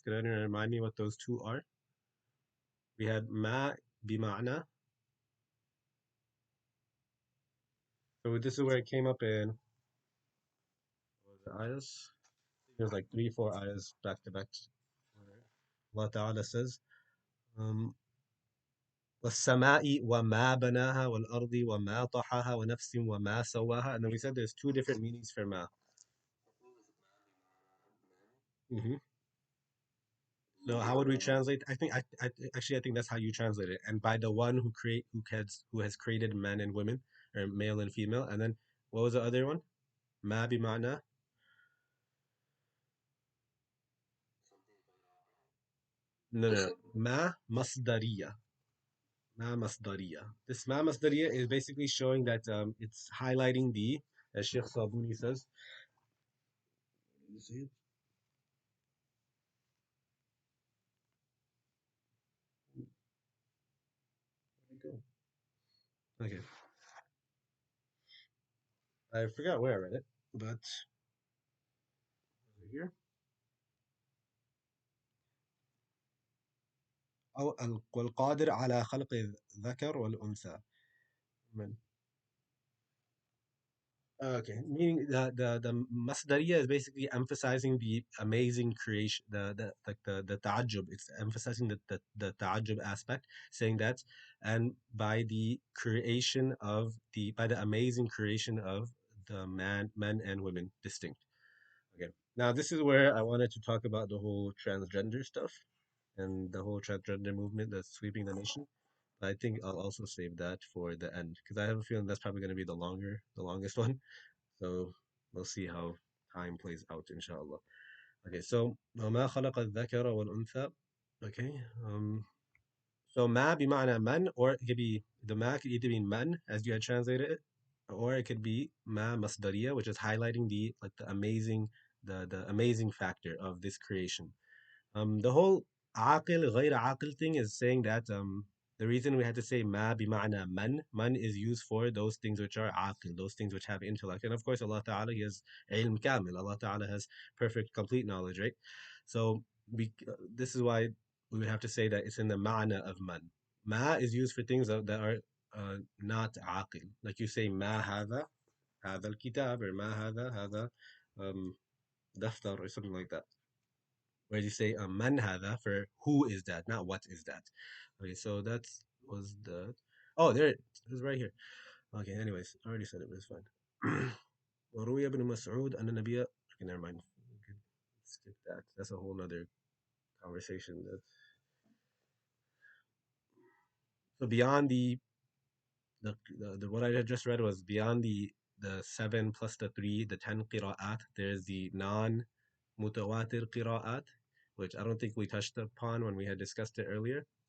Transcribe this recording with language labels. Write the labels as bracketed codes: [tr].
[en] Can anyone remind me what those two are? We had ma bima'na. So this is where it came up in what was the ayahs. There's like three, four ayahs back to back. [ar] Where Allah Ta'ala says, um, وَالسَّمَاءِ وَمَا بَنَاهَا وَالْأَرْضِ وَمَا طَحَاهَا وَنَفْسٍ وَمَا سَوَّاهَا. [en] And then we said there's two different meanings for ma. Mhm. No, how would we translate? I think that's how you translate it. And by the one who has created men and women, or male and female. And then what was the other one? Ma bi ma'na. No, no, no. Ma masdariya. Ma masdariya. This ma masdariya is basically showing that it's highlighting as Sheikh Sabuni says. You see it? Where'd it go? Okay, I forgot where I read it, but over here. [ar] أو والقادر على خلق الذكر والأنثى. [en] من Okay, meaning the masdariya is basically emphasizing the amazing creation, the ta'ajjub. It's emphasizing the ta'ajjub aspect, saying that, and by the creation of the by the amazing creation of the men and women distinct. Okay, now this is where I wanted to talk about the whole transgender stuff and the whole transgender movement that's sweeping the nation. I think I'll also save that for the end because I have a feeling that's probably going to be the longest one. So we'll see how time plays out, inshallah. Okay, so [ar] وما خلق الذكر والأنثى. [en] Okay, so ma بمعنى man, or it could be the ma could either be man as you had translated it, or it could be ma masdariya, which is highlighting the amazing the amazing factor of this creation. The whole [ar] عاقل غير عاقل [en] thing is saying that the reason we had to say ma bima'na man is used for those things which are aqil, those things which have intellect. And of course, Allah Ta'ala He has ilm kamil. Allah Ta'ala has perfect, complete knowledge, right? So this is why we would have to say that it's in the ma'na of man. Ma is used for things that are not aqil. Like you say, [ar] ma hada al-kitab, [en] or ma hada um, daftar, or something like that, where you say man hada for who is that, not what is that. Okay, so that was the oh there it is right here. Okay, anyways, I already said it, but it's fine. [ar] وروي ابن مسعود أن النبي [en] okay, never mind. We can skip that. That's a whole nother conversation. So beyond the what I had just read was beyond the seven plus the three, the 10 qira'at. There's the non mutawatir qira'at, which I don't think we touched upon when we had discussed it earlier.